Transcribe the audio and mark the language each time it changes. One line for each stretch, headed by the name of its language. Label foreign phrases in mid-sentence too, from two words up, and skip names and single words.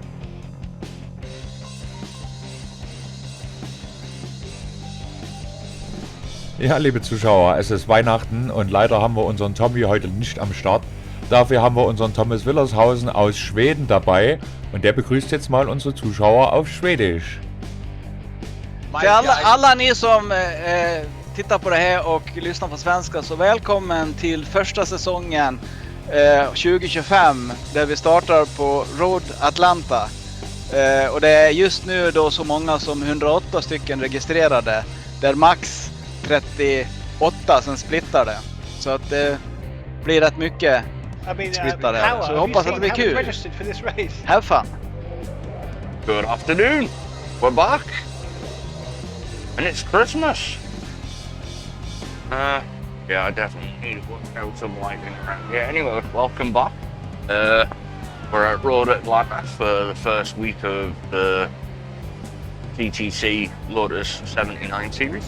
German: Ja, liebe Zuschauer, es ist Weihnachten und leider haben wir unseren Tommy heute nicht am Start. Dafür haben wir unseren Thomas Willershausen aus Schweden dabei und der begrüßt jetzt mal unsere Zuschauer auf Schwedisch.
Swedish: Till alla ni som tittar på det här och lyssnar på svenska, så välkommen till första säsongen 2025 där vi startar på Road Atlanta. Och det är just nu då så många som 108 stycken registrerade, där max 38 som splittar det. Så att det blir rätt mycket splittade. Så jag hoppas att det blir kul.
English: Have fun! Good afternoon. We're back. And it's Christmas. Yeah, I definitely need to work out some lighting around here. Anyway, welcome back. We're at Road Atlanta for the first week of the TTC Lotus 79 series.